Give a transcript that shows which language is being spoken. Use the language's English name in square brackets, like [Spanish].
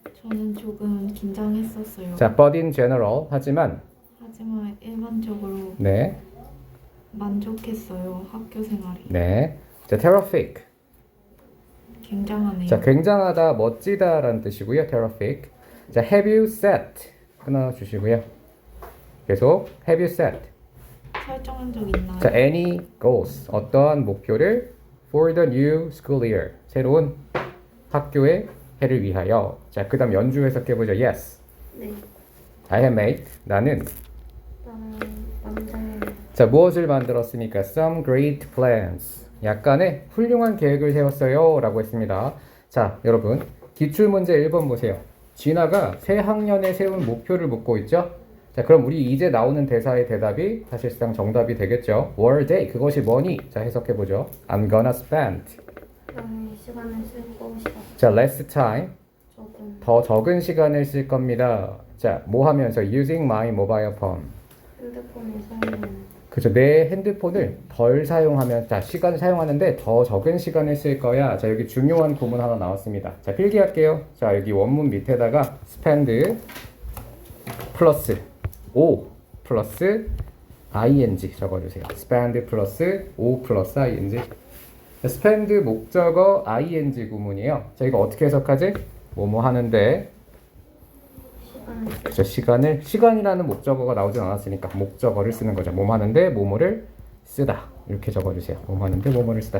[Korean] 저는 조금 긴장했었어요. [English] 자, but in general. [Korean] 하지만. 하지만 일반적으로 네. 만족했어요. 학교 생활이. 네. 자, terrific. 굉장하네요. 자, 굉장하다, 멋지다라는 뜻이고요. [English] terrific. 자, have you set? [Korean] 끊어주시고요. 계속 [English] have you set? [Korean] 설정한 적 있나요? [English] 자, any goals. [Korean] 어떠한 목표를 [English] for the new school year. [Korean] 새로운 학교의 해를 위하여. 자, 그 다음 연주 해석해보죠. [English] Yes. [Korean] 네. [English] I have made. [Korean] 나는. 나는 자, 무엇을 만들었습니까? [English] Some great plans. [Korean] 약간의 훌륭한 계획을 세웠어요. 라고 했습니다. 자, 여러분. 기출문제 1번 보세요. 진아가 새 학년에 세운 목표를 묻고 있죠? 자, 그럼 우리 이제 나오는 대사의 대답이 사실상 정답이 되겠죠. [English] Were they? [Korean] 그것이 뭐니? 자, 해석해보죠. [English] I'm gonna spend. [Korean] 나는 시간을 쓸 것이다. [English] 자, less time. [Korean] 조금 더 적은 시간을 쓸 겁니다. 자, 뭐 하면서? [English] Using my mobile phone. [Korean] 핸드폰을 사용하는 그죠. 내 핸드폰을 덜 사용하면, 자, 시간을 사용하는데 더 적은 시간을 쓸 거야. 자, 여기 중요한 구문 하나 나왔습니다. 자, 필기할게요. 자, 여기 원문 밑에다가 spend 플러스 O 플러스 ing 적어주세요. spend 플러스 O 플러스 ing. 자, spend 목적어 ing 구문이에요. 자, 이거 어떻게 해석하지? 뭐뭐 하는데. 그렇죠. 시간이라는 목적어가 나오진 않았으니까 목적어를 쓰는 거죠. 뭐뭐 하는데 뭐뭐를 쓰다. 이렇게 적어주세요. 뭐뭐 하는데 뭐뭐를 쓰다.